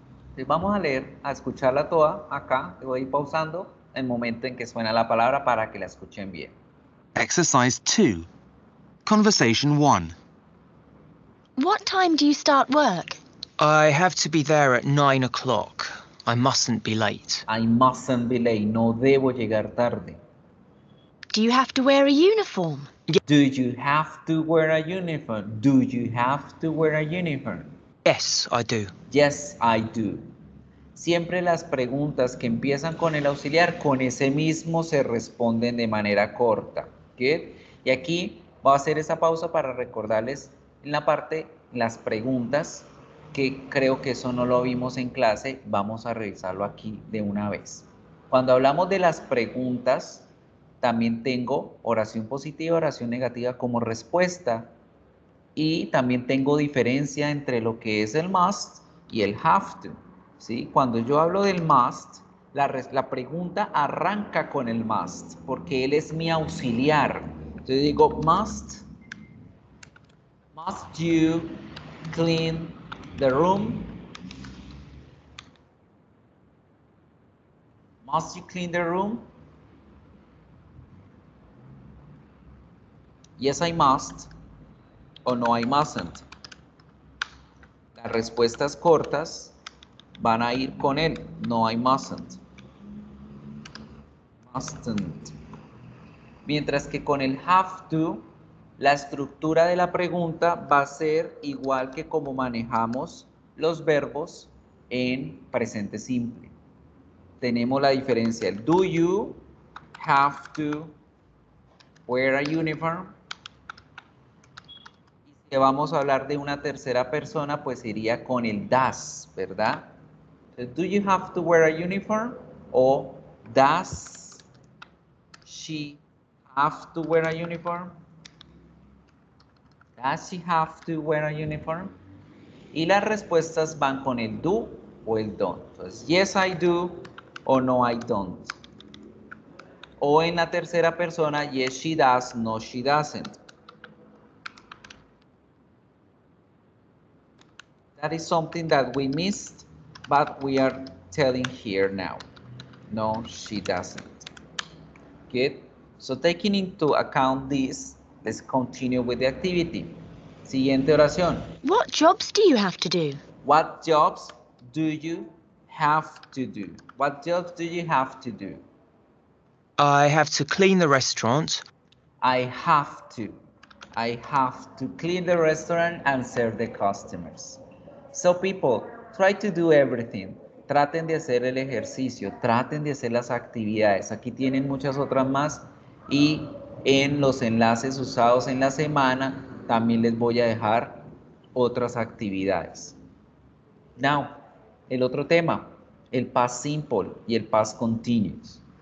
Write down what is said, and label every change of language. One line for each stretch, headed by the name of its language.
Spanish: Entonces vamos a leer, a escucharla toda acá. Te voy a ir pausando el momento en que suena la palabra para que la escuchen bien.
English: Exercise 2. Conversation 1. What time do you start work? I have to be there at 9 o'clock. I mustn't be late. I mustn't be late.
Spanish: No debo llegar tarde.
English: Do you have to wear a uniform? Do you have to wear a uniform? Do you have to wear a uniform? Yes, I do. Yes, I do.
Spanish: Siempre las preguntas que empiezan con el auxiliar, con ese mismo se responden de manera corta. ¿Okay? Y aquí voy a hacer esa pausa para recordarles en la parte, las preguntas, que creo que eso no lo vimos en clase, vamos a revisarlo aquí de una vez. Cuando hablamos de las preguntas, también tengo oración positiva, oración negativa como respuesta, y también tengo diferencia entre lo que es el must y el have to. ¿Sí? Cuando yo hablo del must, la pregunta arranca con el must, porque él es mi auxiliar. Entonces digo,
English: must you clean the room? Must you clean the room? Yes, I must. O no, I mustn't.
Spanish: Las respuestas cortas van a ir con él.
English: No, I mustn't.
Spanish: Mustn't. Mientras que con el have to, la estructura de la pregunta va a ser igual que como manejamos los verbos en presente simple. Tenemos la diferencia, el
English: do you have to wear a uniform?
Spanish: Y si vamos a hablar de una tercera persona, pues iría con el does, ¿verdad?
English: Entonces, do you have to wear a uniform? O does she have to wear a uniform? Does she have to wear a uniform?
Spanish: Y las respuestas van con el do o el don't.
English: Entonces, yes, I do o no, I don't.
Spanish: O en la tercera persona,
English: yes, she does, no, she doesn't. That is something that we missed, but we are telling here now. No, she doesn't. Good. So taking into account this, let's continue with the activity.
Spanish: Siguiente oración.
English: What jobs do you have to do? What jobs do you have to do? What jobs do you have to do? I have to clean the restaurant. I have to. I have to clean the restaurant and serve the customers. So people, try to do everything.
Spanish: Traten de hacer el ejercicio, traten de hacer las actividades. Aquí tienen muchas otras más y en los enlaces usados en la semana también les voy a dejar otras actividades. Now, el otro tema, el past simple y el past continuous.